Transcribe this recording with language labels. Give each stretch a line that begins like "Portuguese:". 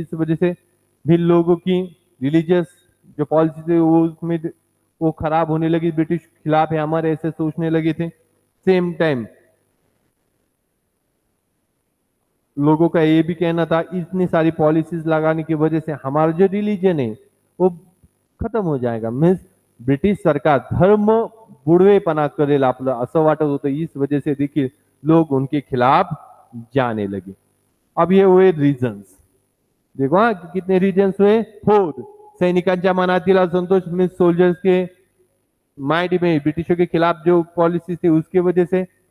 Hindi: इस वजह से भी लोगों की रिलीजियस जो पॉलिसी थी वो उसमें वो खराब होने लगी, ब्रिटिश खिलाफ है हमारे, ऐसे सोचने लगे थे। सेम टाइम लोगों का ये भी कहना था इतनी सारी पॉलिसीज लगाने की वजह से हमारा जो रिलीजन है वो खत्म हो जाएगा।
Marathi: मीन्स ब्रिटिश सरकार धर्म बुडवेपणा करेल आपलं असं वाटत होतं।
Hindi: इस वजह से देखिए लोग उनके खिलाफ जाने लगे। अब ये हुए रीजन्स, देखो हाँ कितने रीजन्स हुए? 4।
Marathi: सैनिकांच्या मनातील असंतोष,
Hindi: मीन्स सोल्जर्स के माइंड में ब्रिटिशों के खिलाफ जो पॉलिसी थी उसकी वजह से।